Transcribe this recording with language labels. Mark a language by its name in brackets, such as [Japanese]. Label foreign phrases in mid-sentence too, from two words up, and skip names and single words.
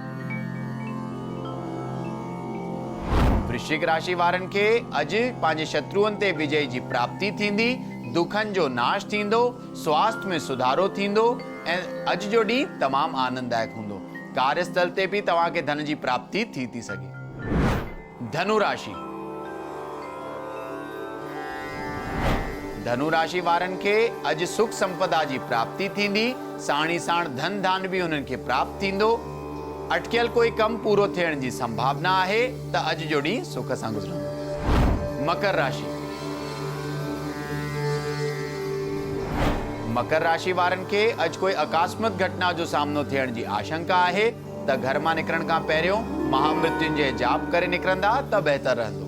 [Sindhi] वृश्चिक राशि वारनि खे अॼु पंहिंजे शत्रुअनि ते विजय जी प्राप्ति थींदी। दुखनि जो नाश थींदो। स्वास्थ्य में सुधारो थींदो ऐं अॼु जो ॾींहुं तमामु आनंददायक हूंदो। कार्यस्थल ते भी तव्हांखे धन जी प्राप्ति थी सघे। धनु राशि। धनु राशि वारनि खे अॼु सुख संपदा जी प्राप्ति थींदी। साणी साण धन धान भी हुननि खे प्राप्त थींदो। अटकियल कोई कम पूरो थियण जी संभावना आहे त अॼु जो ॾींहुं सुख सां गुज़रंदो। मकर राशि। मकर राशि वारनि खे अॼु कोई अकस्मात घटना जो सामनो थियण जी आशंका आहे त घर मां निकिरण खां पहिरियों महामृत्युंजय जाप करे निकिरंदा त बहितर रहंदो।